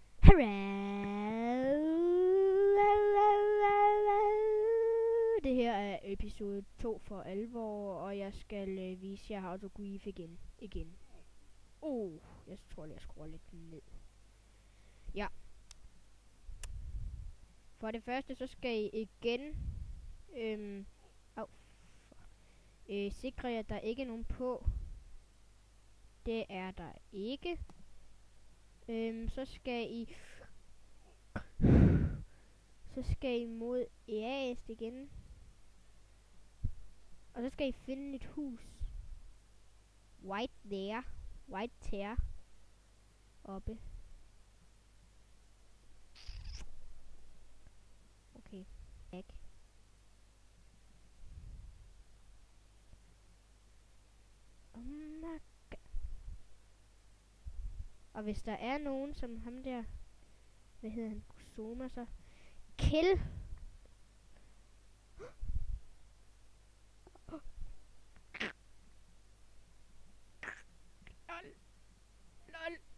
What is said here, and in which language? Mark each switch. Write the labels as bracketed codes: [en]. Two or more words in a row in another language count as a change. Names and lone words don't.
[da] Det her er episode 2 for alvor, og jeg skal vise jer [en] how to grief [da] igen. Jeg tror lige, jeg skruer lidt ned. Ja. For det første, så skal I igen sikre jer, at der ikke er nogen på. Det er der ikke. Så skal I mod EAS igen. Og så skal I finde et hus. [en] White there. Oppe. Okay. Back. Oh my god. [da] Og hvis der er nogen som ham der, hvad hedder han, Kusoma, så kill. Lol.